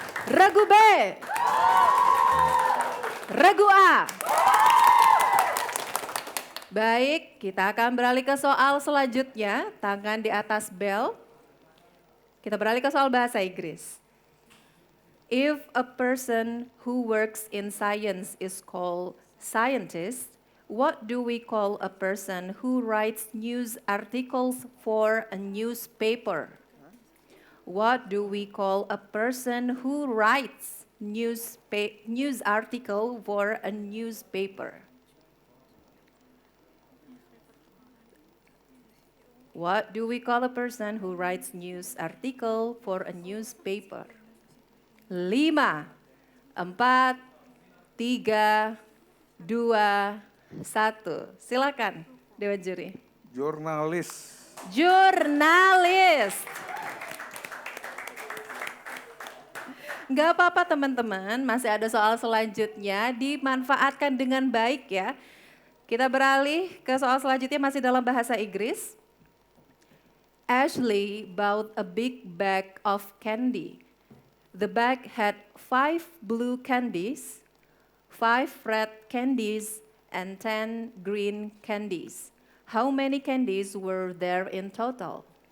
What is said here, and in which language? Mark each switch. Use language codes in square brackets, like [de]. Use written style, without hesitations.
[id] Regu B. Regu A. Baik, kita akan beralih ke soal selanjutnya. Tangan di atas bel. Kita beralih ke soal bahasa Inggris. [en] If a person who works in science is called scientist, what do we call a person who writes news articles for a newspaper? What do we call a person who writes news article for a newspaper? What do we call a person who writes news article for a newspaper? 5, 4, 3, 2, 1. [id] Silakan Dewan Juri. Jurnalis. Jurnalis. Nggak apa-apa teman-teman, masih ada soal selanjutnya, dimanfaatkan dengan baik ya. Kita beralih ke soal selanjutnya masih dalam bahasa Inggris. [en] Ashley bought a big bag of candy. The bag had 5 blue candies, 5 red candies, and 10 green candies. How many candies were there in total?